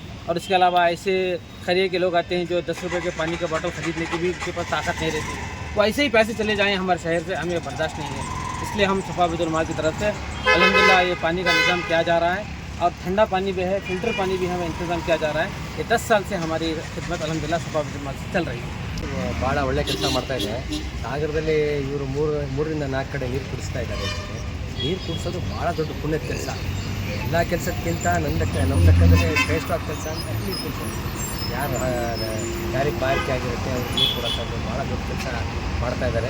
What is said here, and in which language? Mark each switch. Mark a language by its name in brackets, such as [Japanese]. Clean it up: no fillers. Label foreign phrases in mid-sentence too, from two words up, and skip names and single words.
[Hindi] और इसके अलावा ऐसे खरीदे के लोग आते हैं जो 10 रुपये के पानी का बोतल खरीदने की भी उनके पास ताकत नहीं रहती. वो ऐसे ही पैसे चले जाएँ हमारे शहर से, हमें बर्दाश्त नहीं है. इसलिए हम सफा बैतुल माल की तरफ से अल्हम्दुलिल्लाह ये पानी का निज़ाम किया जा रहा है. और ठंडा पानी भी है, फ़िल्टर पानी भी हमें इंतज़ाम किया जा रहा है. ये 10 साल से हमारी खिदमत अल्हम्दुलिल्लाह सफा बैतुल माल से चल रही है. [Kannada] ಭಾಳ ಒಳ್ಳೆ ಕೆಲಸ ಮಾಡ್ತಾ ಇದೆ. ಸಾಗರದಲ್ಲಿ ಇವರು 3ರಿಂದ 4 ಕಡೆ ನೀರು ಕುಡಿಸ್ತಾ ಇದ್ದಾರೆ. ನೀರು ಕುಡಿಸೋದು ಭಾಳ ದೊಡ್ಡ ಪುಣ್ಯದ ಕೆಲಸ. ಎಲ್ಲ ಕೆಲಸಕ್ಕಿಂತ ನಮ್ಮ ಲೆಕ್ಕದಲ್ಲಿ ಶ್ರೇಷ್ಠವಾದ ಕೆಲಸ ಅಂತ ನೀರು ಕುಡಿಸೋದು. ಯಾರಿಗೆ ಬಾರಿಕೆ ಆಗಿರುತ್ತೆ ಅವ್ರಿಗೆ ನೀರು ಕೊಡೋಕ್ಕಾಗಿ ಭಾಳ ದೊಡ್ಡ ಕೆಲಸ ಮಾಡ್ತಾ ಇದ್ದಾರೆ.